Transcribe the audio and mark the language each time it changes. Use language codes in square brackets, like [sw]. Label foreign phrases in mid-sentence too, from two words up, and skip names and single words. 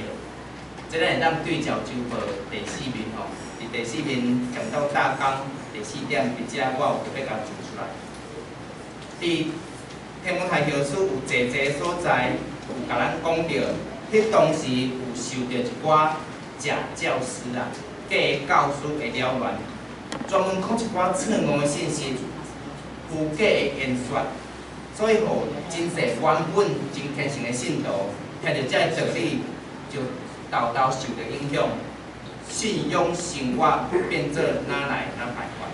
[nan] 即咱会当对照周报第4面吼，伫第4面讲到大纲第4点，伫遮我有特别甲做出来。伫提摩太后书有济所在，有甲咱讲到，迄当时有受到一寡假教师假教师的扰乱，专门讲一寡错误的信息、虚假的言说，所以互真侪原本真虔诚的信徒，听到这道理，就豆豆受到影响，信仰生活变做哪来哪败坏。